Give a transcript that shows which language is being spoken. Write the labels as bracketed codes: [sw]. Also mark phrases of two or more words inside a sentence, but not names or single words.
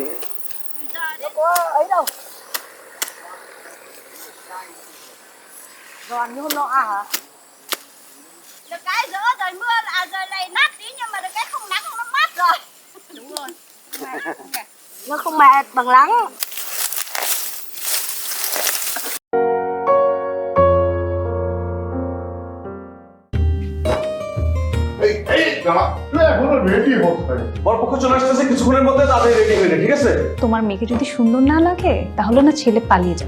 [vi] Nó có ấy đâu. Giòn như hôm nọ à hả? Được cái giữa rồi mưa là rồi này nát tí nhưng mà được cái không nắng nó mát rồi. Đúng rồi. Nó không mệt bằng nắng. [bn] বরপক্ষ চলে আসতেছে কিছুক্ষণের মধ্যে, তাদের রেডি হয়ে ঠিক আছে? তোমার মেয়েকে যদি সুন্দর না লাগে তাহলে না ছেলে পালিয়ে যাবে।